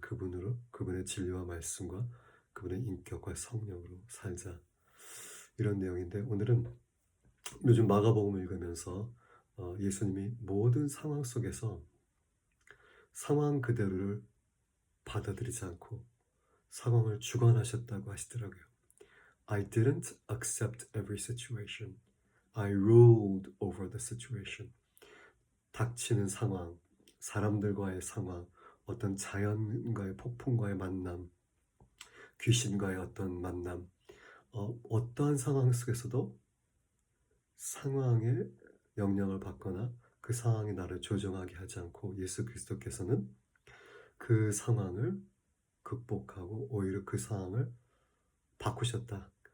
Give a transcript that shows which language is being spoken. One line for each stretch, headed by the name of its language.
Korean: 그분으로, 그분의 진리와 말씀과 그분의 인격과 성령으로 살자. 이런 내용인데, 오늘은 요즘 마가복음을 읽으면서 예수님이 모든 상황 속에서 상황 그대로를 받아들이지 않고 상황을 주관하셨다고 하시더라고요.
English: I didn't accept every situation. I ruled over the situation.
Korean: 닥치는 상황, 사람들과의 상황, 어떤 자연과의 폭풍과의 만남, 귀신과의 어떤 만남, 어떠한 상황 속에서도 상황에 영향을 받거나 그 상황이 나를 조종하게 하지 않고 예수 그리스도께서는 그 상황을 극복하고 오히려 그 상황을 바꾸셨다.